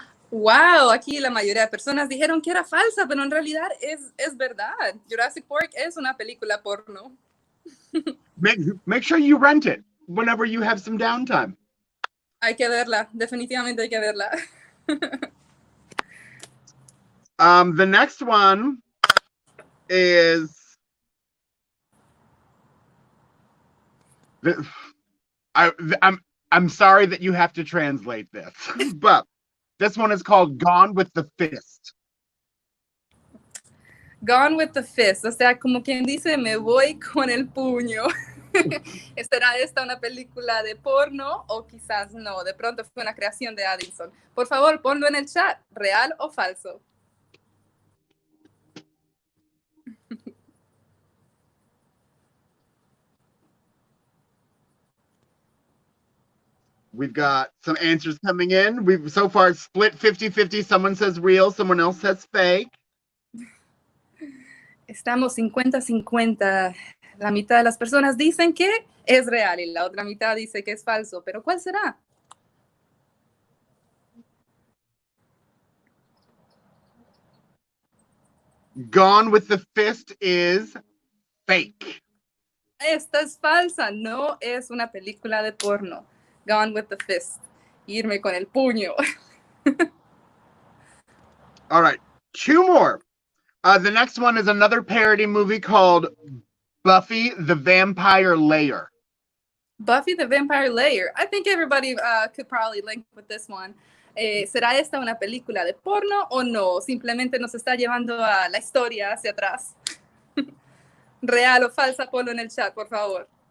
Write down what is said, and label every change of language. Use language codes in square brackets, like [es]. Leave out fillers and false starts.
[es] Wow, aquí la mayoría de personas dijeron que era falsa, pero en realidad es verdad. Jurassic Park es una película porno. [en] Make sure you rent it whenever you have some downtime. [es] Hay que verla, definitivamente hay que verla. [en] The next one is I'm sorry that you have to translate this, but this one is called Gone with the Fist. [es] Gone with the Fist, o sea, como quien dice, me voy con el puño. ¿Será esta una película de porno o quizás no? De pronto fue una creación de Addison. Por favor, ponlo en el chat, ¿real o falso? [en] We've got some answers coming in. We've so far split 50-50. Someone says real, someone else says fake. [es] Estamos 50-50. La mitad de las personas dicen que es real y la otra mitad dice que es falso. ¿Pero cuál será? [en] Gone with the Fist is fake. [es] Esta es falsa. No es una película de porno. Gone with the Fist. Irme con el puño. [en] All right, 2 more. The next one is another parody movie called Buffy the Vampire Slayer. Buffy the Vampire Slayer. I think everybody could probably link with this one. [es] ¿Será esta una película de porno o no? Simplemente nos está llevando a la historia hacia atrás. ¿Real o falsa? Ponlo en el chat, por favor.